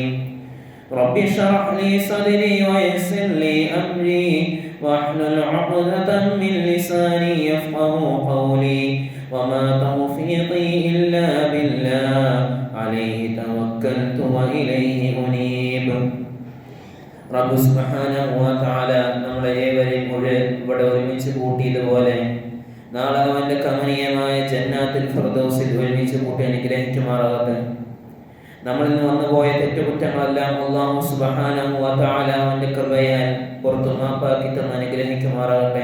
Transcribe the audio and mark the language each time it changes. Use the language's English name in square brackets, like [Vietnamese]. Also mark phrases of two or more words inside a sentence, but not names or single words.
[Arabic] رب اشرح لي صدري ويسر لي أمري واحلل عقدة من لساني يفقه قولي وما توفيقي إلا بالله عليه توكلت وإليه أنيب. [Malayalam] റബ്ബ് [Arabic] سبحانه وتعالى [Malayalam] നമ്മളെ ഏവരെയും ഇവിടെ ഒരുമിച്ച് കൂട്ടിയതുപോലെ നാളെ അവന്റെ കമനീയമായ ജന്നാത്തുൽ ഫിർദൗസിൽ ഒരുമിച്ച് കൂട്ടി അനുഗ്രഹിക്കുമാറാകട്ടെ. നമ്മളിൽ നിന്ന് വന്നുപോയ തെറ്റുകുറ്റങ്ങളെല്ലാം അല്ലാഹു [Arabic] سبحانه وتعالى [Malayalam] അവന്റെ കൃപയാൽ പുറത്തു മാപ്പാക്കി തന്ന് അനുഗ്രഹിക്കുമാറാകട്ടെ.